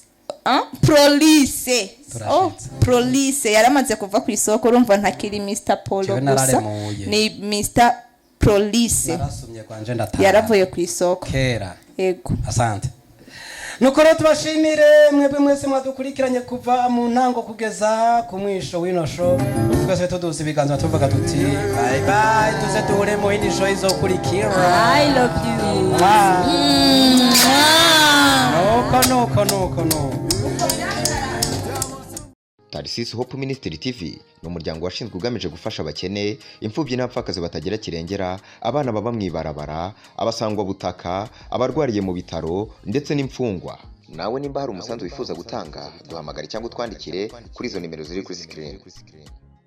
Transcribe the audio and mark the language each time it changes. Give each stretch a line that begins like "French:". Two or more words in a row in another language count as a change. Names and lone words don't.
Rundi: police yaramaze kuva ku isoko urumva ntakiri Mr Polo gusa ni Mr Police yaravuye ku isoko kera yego asante nuko rero tubashimire mwebwe mwese mwadukurikiranye kuva mu ntango kugeza ku mwisho w'ino show twese tuduze ibiganza tuvuga tuti
English: bye bye
Rundi: tuze duhure mu yindi show izokurikira
English: I love you
Rundi: nuko
Kinyarwanda: Tarsis Hope Ministry TV ni umuryango washinzwe ugamije gufasha abakene imfubyi n'abapfakazi batagira kirengera abana baba mwibarabara abasangwa butaka abarwariye mu bitaro ndetse n'imfungwa nawe nimba hari umusanzu wifuza gutanga duhamagare cyangwa twandikire kuri izo nimero ziri kuri screen